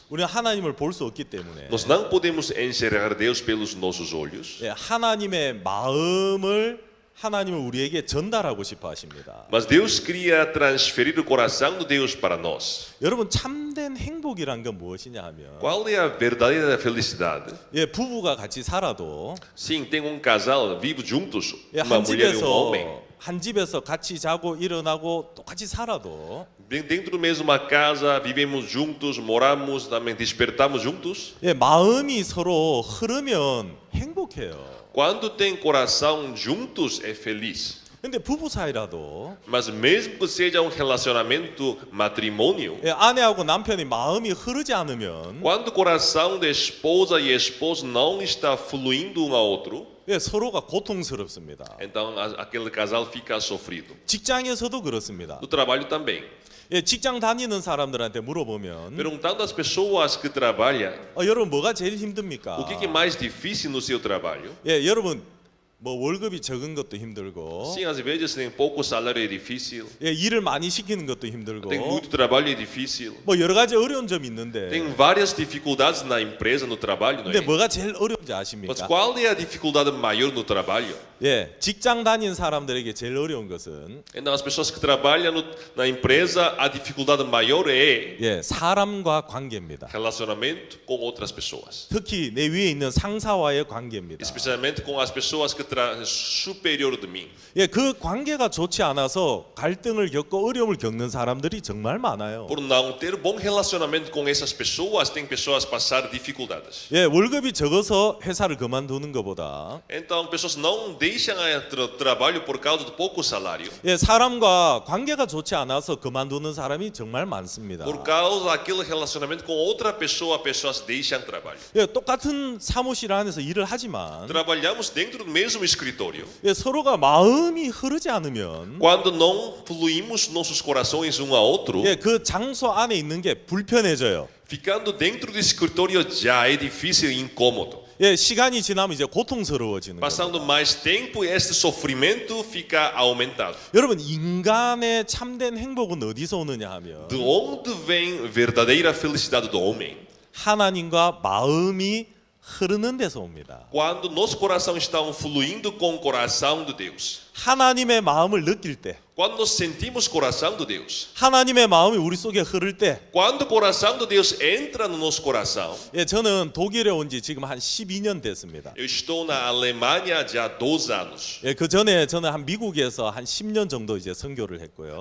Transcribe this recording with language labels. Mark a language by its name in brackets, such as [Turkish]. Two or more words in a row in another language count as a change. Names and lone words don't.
[Korean] 우리는 하나님을 볼 수 없기 때문에 [Portuguese] Nós não podemos enxergar Deus pelos nossos olhos. [Korean] 하나님의 마음을 하나님은 우리에게 전달하고 싶어 하십니다. [Portuguese] Mas Deus queria transferir o coração de Deus para nós. [Korean] 여러분 참된 행복이란 건 무엇이냐 하면 [Portuguese] Qual é a verdadeira felicidade? [Korean] 부부가 같이 살아도 [Portuguese] Sim, tem casal vive juntos, uma mulher e homem. [Korean] 한 집에서 같이 자고 일어나고 똑같이 살아도 [Portuguese] Dentro da mesma casa, vivemos juntos, moramos, também despertamos juntos. [Korean] 마음이 서로 흐르면 행복해요. [Portuguese] Quando tem coração juntos é feliz. [Korean] 근데 부부 사이라도 [Portuguese] Mas mesmo que seja relacionamento matrimônio, [Korean] 아내하고 남편이 마음이 흐르지 않으면 [Portuguese] quando o coração da esposa e esposo não está fluindo um ao outro, [Korean] 서로가 고통스럽습니다. [Portuguese] então aquele casal fica sofrido. [Korean] 직장에서도 그렇습니다. [Portuguese] No trabalho também. [Korean] 직장 다니는 사람들한테 물어보면 [Portuguese] Perguntando às pessoas que trabalham, [Korean] 여러분 뭐가 제일 힘듭니까? [Portuguese] o que é mais difícil no seu trabalho? [Korean] 여러분 뭐 월급이 적은 것도 힘들고 [Portuguese] Sim, às vezes tem pouco salário é difícil, [Korean] 일을 많이 시키는 것도 힘들고 [Portuguese] tem muito trabalho é difícil, [Korean] 뭐 여러 가지 어려운 점이 있는데 [Portuguese] tem várias dificuldades na empresa, no trabalho, não [Korean] 근데 [Portuguese] é? [Korean] 뭐가 제일 어려운지 [Portuguese] Mas [Korean] 아십니까? [Portuguese] qual é a dificuldade maior no trabalho? [Korean] 직장 다니는 사람들에게 제일 어려운 것은 [Portuguese] Então, as pessoas que trabalham na empresa, a dificuldade maior é [Korean] 사람과 관계입니다. [Portuguese] relacionamento com outras pessoas. [Korean] 특히 내 위에 있는 상사와의 관계입니다. [Portuguese] Especialmente com as pessoas que superior de mim. [Korean] 그 관계가 좋지 않아서 갈등을 겪고 어려움을 겪는 사람들이 정말 많아요. [Portuguese] Por não ter bom relacionamento com essas pessoas, tem pessoas passar dificuldades. [Korean] 월급이 적어서 회사를 그만두는 것보다 [Portuguese] Então, pessoas não deixam o trabalho por causa do pouco salário. [Korean] 예, 사람과 관계가 좋지 않아서 그만두는 사람이 정말 많습니다. [Portuguese] Por causa daquele relacionamento com outra pessoa, pessoas deixam trabalho. [Korean] 예, 똑같은 사무실 안에서 일을 하지만 [Portuguese] Trabalhamos dentro do mesmo escritório. [Korean] 예, 서로가 마음이 흐르지 않으면 [Portuguese] Quando não fluímos nossos corações um ao outro, [Korean] 예, 그 장소 안에 있는 게 불편해져요. [Portuguese] ficando dentro do escritório já é difícil e incômodo. [Korean] 예, 시간이 지나면 이제 고통스러워지는 거예요. [Portuguese] Passando mais tempo, este sofrimento fica aumentado. [Korean] 여러분, 인간의 참된 행복은 어디서 오느냐 하면 [Portuguese] De onde vem a verdadeira felicidade do homem? [Korean] 하나님과 마음이 흐르는 데서 옵니다. [Portuguese] Quando nosso coração está fluindo com o coração de Deus. [Korean] 하나님의 마음을 느낄 때, [Portuguese] Quando nós sentimos o coração de Deus. [Korean] 하나님의 마음이 우리 속에 흐를 때, [Portuguese] Quando o coração de Deus entra no nosso coração. [Korean] 예, 저는 독일에 온 지 지금 한 12년 됐습니다. [Portuguese] Eu estou na Alemanha já há 2 anos. [Korean] 예, 그 전에 저는 한 미국에서 한 10년 정도 이제 선교를 했고요.